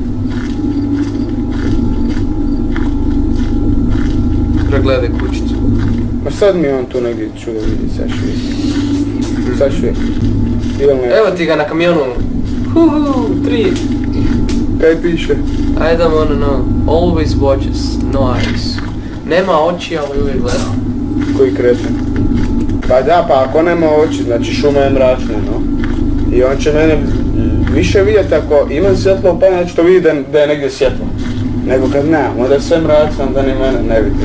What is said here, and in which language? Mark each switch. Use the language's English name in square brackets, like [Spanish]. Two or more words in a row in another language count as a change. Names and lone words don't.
[Croatian] Pregledaj kućicu. Ma sad mi je on tu negdje čudo vidjeti, sad ću vidjeti. Sad ću vidjeti. Evo ti ga na kamionu. 3. Kaj piše? [English] I don't wanna know. Always watches, no eyes. [Croatian] Nema oči, ali uvijek gleda. Koji kreten? Pa da, pa ako nema oči, znači šuma je mračna, no. I on će mene više vidjeti ako imam svjetlo upaljen, znači to vidi da je negdje svjetlo. Nego kad nemam, onda je sve mračno, onda ni mene ne vidi.